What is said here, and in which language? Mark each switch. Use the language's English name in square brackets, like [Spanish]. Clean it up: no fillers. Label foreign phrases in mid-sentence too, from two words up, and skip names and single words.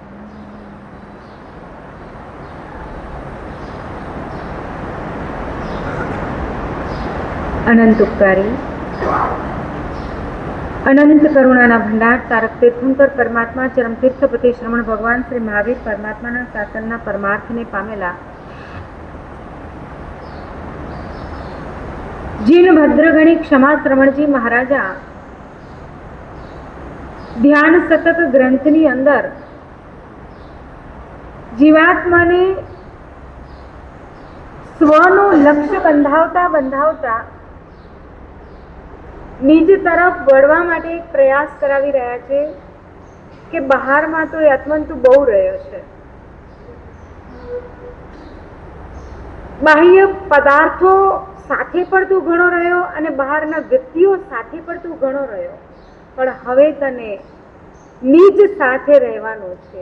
[Gujarati] અનંત ઉપકારી અનંત કરુણાના ભંડાર તારક તીર્થંકર પરમાત્મા ચરમ તીર્થપતિ શ્રમણ ભગવાન શ્રી મહાવીર પરમાત્માના શાસનના પરમાર્થને પામેલા जीन भद्रगणी क्षमा श्रवणजी महाराजा ધ્યાન સતત ગ્રંથની અંદર જીવાત્માને સ્વનું લક્ષ્ય બંધાવતા બંધાવતા નિજ તરફ વળવા માટે એક પ્રયાસ કરાવી રહ્યા છે કે બહારમાં તો એ આત્મંતુ બહુ રહ્યો છે, બાહ્ય પદાર્થો સાથે પણ તું ઘણો રહ્યો અને બહારના વ્યક્તિઓ સાથે પણ તું ઘણો રહ્યો, પણ હવે તને નિજ સાથે રહેવાનું છે.